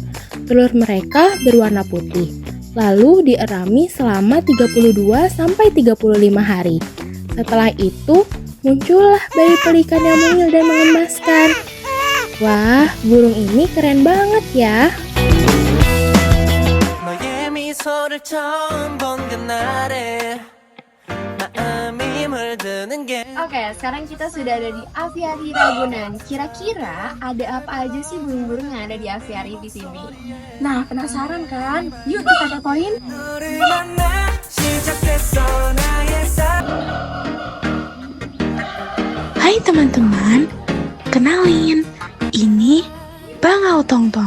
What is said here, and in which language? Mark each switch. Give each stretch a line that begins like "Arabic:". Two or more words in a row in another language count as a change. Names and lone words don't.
Indonesian: Telur mereka berwarna putih, lalu dierami selama 32-35 hari. Setelah itu, muncullah bayi pelikan yang mungil dan mengemaskan. Wah, burung ini keren banget ya.
Korean: 너의 미소를 처음 본 그날에 마음이
Indonesian: Oke, sekarang kita sudah ada di aviari Ragunan. Kira-kira ada apa aja sih burung-burung yang ada di aviari di sini? Nah, penasaran kan? Yuk kita kepoin. Hai teman-teman, kenalin, ini Bangau Tongtong.